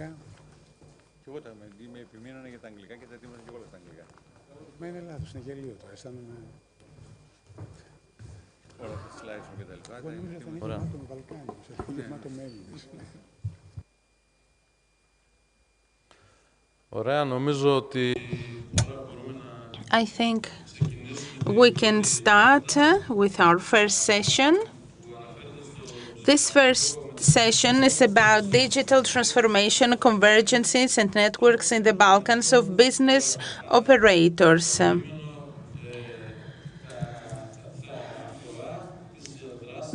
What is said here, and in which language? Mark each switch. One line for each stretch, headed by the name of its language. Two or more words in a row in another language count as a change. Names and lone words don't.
Greek: Και εγώ με επιμείνωνα για τα αγγλικά και τα ετοίμασα και όλα στα αγγλικά. Μα είναι λάθος, είναι γελίο τώρα. Αισθάνομαι... Όλα τα slides μου και τα λοιπά. Εγώ νομίζω θα είναι γεμάτο με Βαλκάνιους, γεμάτο με Έλληνες. Ωραία, νομίζω ότι...
English: I think we can start with our first session. This first session is about digital transformation, convergences, and networks in the Balkans of business operators.